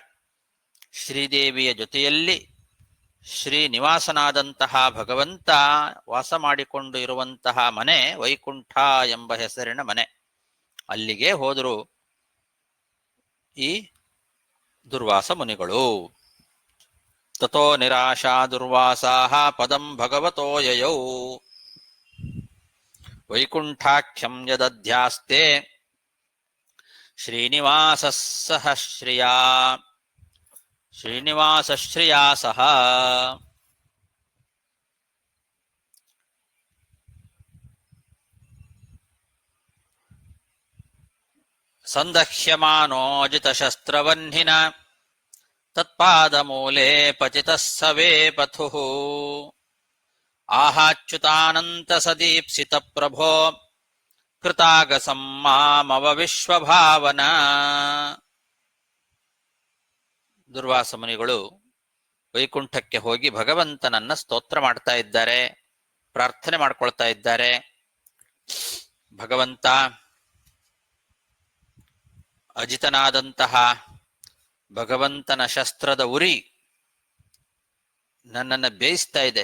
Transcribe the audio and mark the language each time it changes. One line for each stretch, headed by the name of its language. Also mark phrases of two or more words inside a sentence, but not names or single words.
Kannada: ಶ್ರೀದೇವಿಯ ಜೊತೆಯಲ್ಲಿ ಶ್ರೀನಿವಾಸನಾದಂತಹ ಭಗವಂತ ವಾಸ ಮಾಡಿಕೊಂಡು ಇರುವಂತಹ ಮನೆ ವೈಕುಂಠ ಎಂಬ ಹೆಸರಿನ ಮನೆ. ಅಲ್ಲಿಗೆ ಹೋದರು ಈ ದುರ್ವಾಸ ಮುನಿಗಳು.
Sanskrit: ತಥೋ ನಿರಾಶಾ ದುರ್ವಾಸಾಃ ಪದಂ ಭಗವತೋ ಯಯೌ ವೈಕುಂಠಾಖ್ಯಂ ಯದಧ್ಯಾಸ್ತೆ ಶ್ರೀನಿವಾಸಃ ಶ್ರೀನಿವಾಸಶ್ರಿಯಾ ಸಹ. ಸಂದಹ್ಯಮಾನೋ ಜಿತಶಸ್ತ್ರವಹ್ನಿನ ತತ್ಪಾದಮೂಲೆ ಪತಿತಃ ಸವೇ ಪಥುಃ ಆಹಾಚ್ಯುತಾನಂತ ಸದೀಪ್ಸಿತ ಪ್ರಭೋ ಕೃತಾಗಸಂ ಮಾಮವ ವಿಶ್ವಭಾವನ.
Kannada: ದುರ್ವಾಸ ಮುನಿಗಳು ವೈಕುಂಠಕ್ಕೆ ಹೋಗಿ ಭಗವಂತನನ್ನ ಸ್ತೋತ್ರ ಮಾಡ್ತಾ ಇದ್ದಾರೆ, ಪ್ರಾರ್ಥನೆ ಮಾಡ್ಕೊಳ್ತಾ ಇದ್ದಾರೆ. ಭಗವಂತ, ಅಜಿತನಾದಂತಹ ಭಗವಂತನ ಶಸ್ತ್ರದ ಉರಿ ನನ್ನನ್ನು ಬೇಯಿಸ್ತಾ ಇದೆ.